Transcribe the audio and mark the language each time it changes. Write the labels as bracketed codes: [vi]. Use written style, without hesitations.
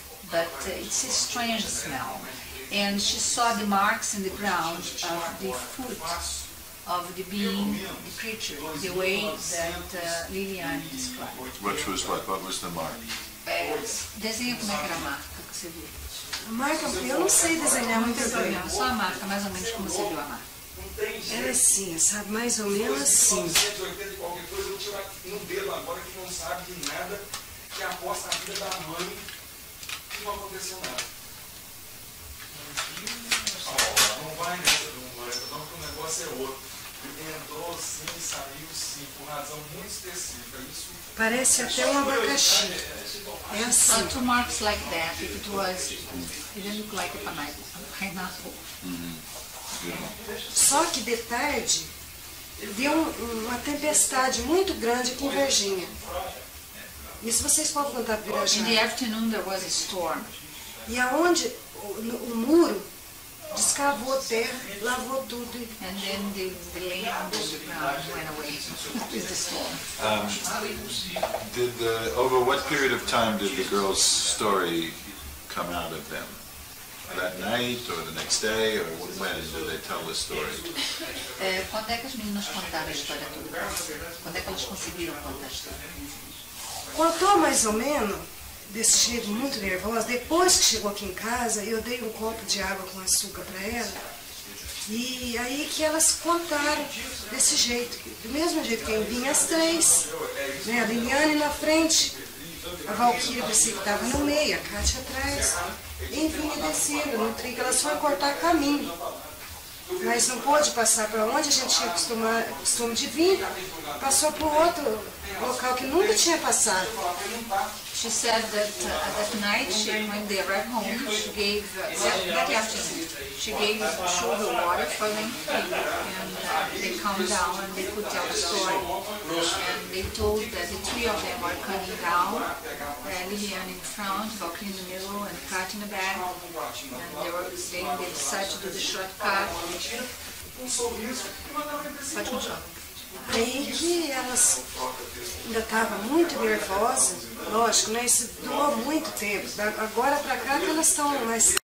[en] But it's a strange smell. And she saw the marks in the ground of the foot of the being, the creature, the way that Liliane described. Which was what? What was the mark? [pt] Desenha como é que era a marca que você viu. A marca, eu não sei desenhar muito bem. Só a marca, mais ou menos como você viu a marca. Era assim, sabe? Mais ou menos assim. 180 qualquer coisa, eu tinha um dedo agora que não sabe de nada, que aposta a vida da mãe e não aconteceu nada. Não vai nessa, não, porque o negócio é outro. Ele entrou sim, saiu sim, por razão muito específica. Isso parece até um abacaxi. É assim. [en] Two marks like that, if it was, it didn't look like a pineapple. [pt] Só que de tarde deu uma tempestade muito grande aqui em Varginha. Isso vocês podem contar para [en] In the afternoon there was a storm. [pt] E aonde o muro descavou terra, lavou tudo. [en] And then the land and the ground went away with the storm. Over what period of time did the girl's story come out of them? That night or the next day, or when did they tell the story? [pt] Quando é que as meninas contaram a história toda? Quando é que elas conseguiram contar a história? Contou mais ou menos desse jeito muito nervosa. Depois que chegou aqui em casa, eu dei um copo de água com açúcar para ela. E aí que elas contaram desse jeito. Do mesmo jeito que vinha as três. Né? A Liliane na frente, a Valquiria que estava no meio, a Kátia atrás. E vinha descendo no trilho. Elas foram cortar caminho. Mas não pôde passar para onde a gente tinha costume de vir. Passou por outro local que nunca tinha passado. [en] She said that that night, when they arrived home, she gave, that afternoon, she gave sugar water for them to drink, and they calmed down and they could tell the story. And they told that the three of them were coming down, Liliane in front, Valkyria in the middle, and Kat in the back, and they decided to do the shortcut. [pt] Pode continuar. Aí que elas ainda estavam muito nervosas, lógico, né? Isso durou muito tempo. Agora para cá que elas estão mais